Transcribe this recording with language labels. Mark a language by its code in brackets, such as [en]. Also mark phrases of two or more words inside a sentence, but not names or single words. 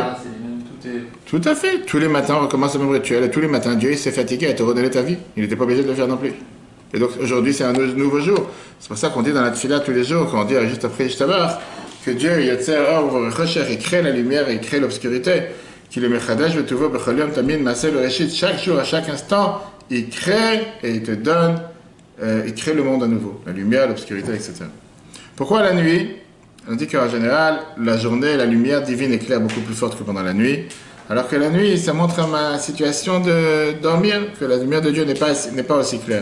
[fr] Tout à fait. Tous les matins, on recommence le même rituel, et tous les matins, Dieu s'est fatigué à te redonner ta vie. Il n'était pas obligé de le faire non plus. Et donc aujourd'hui c'est un nouveau jour. C'est pour ça qu'on dit dans la tefila tous les jours, quand on dit juste après Ishtabar, que Dieu il crée la lumière et il crée l'obscurité. Qu'il est [he] מחדש בטובו בכל יום תמיד מעשה בראשית. [fr] Chaque jour, à chaque instant, il crée et il te donne, il crée le monde à nouveau. La lumière, l'obscurité, etc. Pourquoi la nuit? On dit qu'en général, la journée, la lumière divine éclaire beaucoup plus forte que pendant la nuit. Alors que la nuit, ça montre à ma situation de dormir, que la lumière de Dieu n'est pas aussi claire.